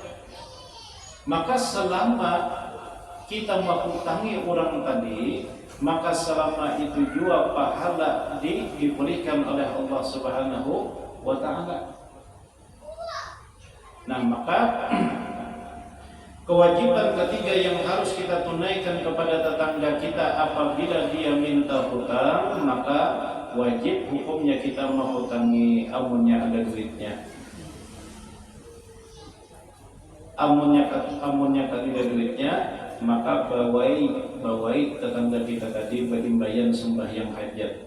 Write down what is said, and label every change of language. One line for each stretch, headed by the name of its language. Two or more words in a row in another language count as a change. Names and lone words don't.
Indonesian: Maka selama kita menghutangi orang tadi, maka selama itu juga pahala diberikan oleh Allah
Arabic: Subhanahu wa taala.
Indonesian: Nah, maka kewajiban ketiga yang harus kita tunaikan kepada tetangga kita apabila dia minta hutang, maka wajib hukumnya kita menghutangi, amunnya ada duitnya. Amunnya tidak duitnya, maka bawai tetangga kita tadi berimbayan sembahyang hajat.